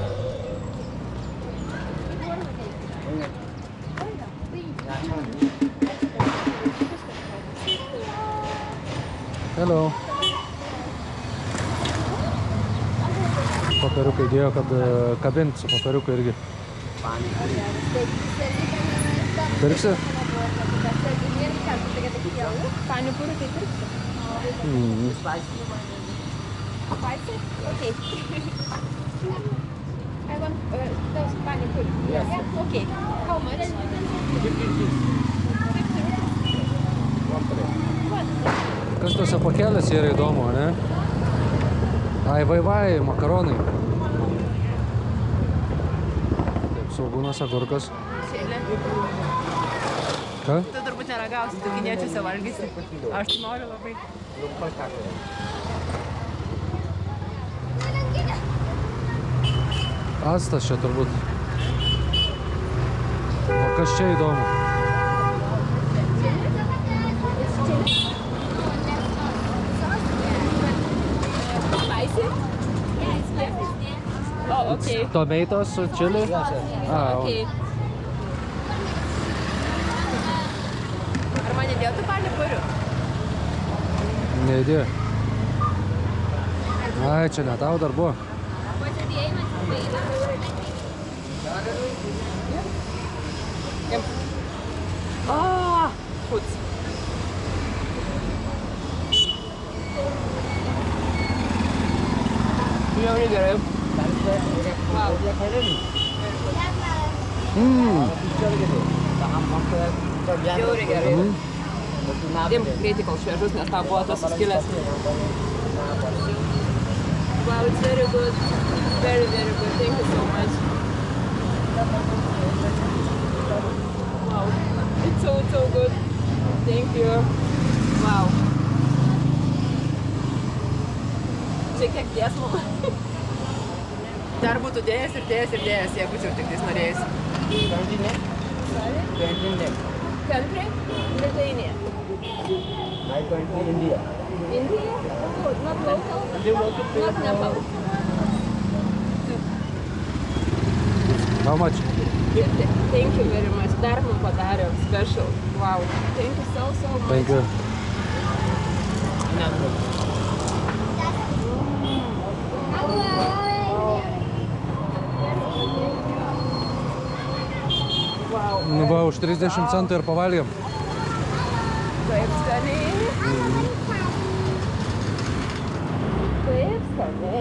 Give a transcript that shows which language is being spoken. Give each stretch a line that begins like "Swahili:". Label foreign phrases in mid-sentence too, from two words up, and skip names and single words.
English: Hello.
Lithuanian: Popieriukai dėjo, kad kabinti su popieriukai irgi. Pirksi? Panipūrį tai pirksi?
English: Spicy? Okay. I want those panipūrį. Yeah, okay. How much? 50.
Lithuanian: Kas tuose pakelėse yra įdomu, ne? Ai, vai, makaronai. Taip, svogūnas, agurkas. Šėlė. Ką? Tu turbūt neragausi, tu kiniečiuose valgysi. Aš noriu labai. Actas čia turbūt. O kas čia įdomu?
English: Spicy? Yeah, it's spicy. Oh, okay. Tomatoes su chili?
Lithuanian: Okay. Ar man įdėtų panipūrių? Neįdėjo. Ai, čia ne tau dar buvo. Oh, putz. Jau gerai. Wow. Žiauriai gerai. Dėm greitai, kol šviežus, nes tau buvo tas suskilęs.
English: Wow, it's very good. Very, very good. Thank you so much. Wow. It's so good. Thank you. Wow.
Lithuanian: Čia kiek dės mum. Dar būtų dėjęs, jei būčiau tik tais norėjęs.
English: Country? Lithuania. I going to India. India? Oh, not local? Not Nepal. How much? 50. Thank you very much.
Lithuanian: Dar mum padarė special. Wow.
English: Thank you so much. Thank you. Wow.
Lithuanian: Nu va, už 30 centų ir pavalgėm. Kaip skaniai. Kaip skaniai.